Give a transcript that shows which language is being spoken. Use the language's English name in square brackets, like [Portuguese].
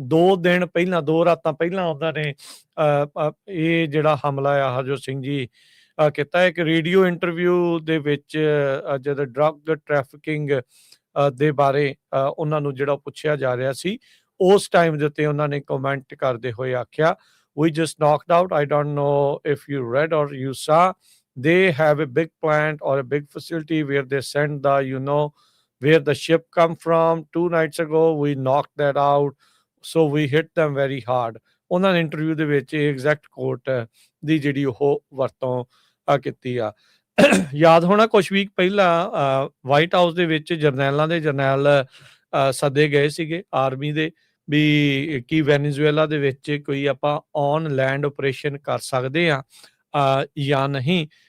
[Punjabi] 2 ਦਿਨ ਪਹਿਲਾਂ 2 ਰਾਤਾਂ ਪਹਿਲਾਂ ਉਹਨਾਂ ਨੇ ਇਹ ਜਿਹੜਾ ਹਮਲਾ ਆ ਹਰਜੋਤ ਸਿੰਘ ਜੀ ਕੀਤਾ। ਇੱਕ ਰੇਡੀਓ ਇੰਟਰਵਿਊ ਦੇ ਵਿੱਚ ਜਦੋਂ ਡਰੱਗ ਟ੍ਰੈਫਿਕਿੰਗ ਦੇ ਬਾਰੇ ਉਹਨਾਂ ਨੂੰ ਜਿਹੜਾ ਪੁੱਛਿਆ ਜਾ ਰਿਹਾ ਸੀ ਉਸ ਟਾਈਮ ਦੇ ਉੱਤੇ ਉਹਨਾਂ ਨੇ ਕਮੈਂਟ ਕਰਦੇ ਹੋਏ ਆਖਿਆ [English] we just knocked out. I don't know if you read or you saw. They have a big plant or a big facility where they send where the ship come from. 2 nights ago we knocked that out. So we hit them very hard. [Punjabi] ਉਹਨਾਂ ਨੇ interview ਦੇ ਵਿੱਚ exact ਕੋਟ ਦੀ ਜਿਹੜੀ ਉਹ ਵਰਤੋਂ ਕੀਤੀ ਆ। ਯਾਦ ਹੋਣਾ ਕੁਝ ਵੀਕ ਪਹਿਲਾਂ ਵਾਈਟ ਹਾਊਸ ਦੇ ਵਿੱਚ ਜਰਨੈਲਾਂ ਦੇ ਜਰਨੈਲ ਸੱਦੇ ਗਏ ਸੀਗੇ ਆਰਮੀ ਦੇ ਵੀ ਕੀ ਵੈਨੇਜ਼ੁਏਲਾ ਦੇ ਵਿੱਚ ਕੋਈ ਆਪਾਂ ਔਨ ਲੈਂਡ ਆਪਰੇਸ਼ਨ ਕਰ ਸਕਦੇ ਆ ਜਾਂ ਨਹੀਂ।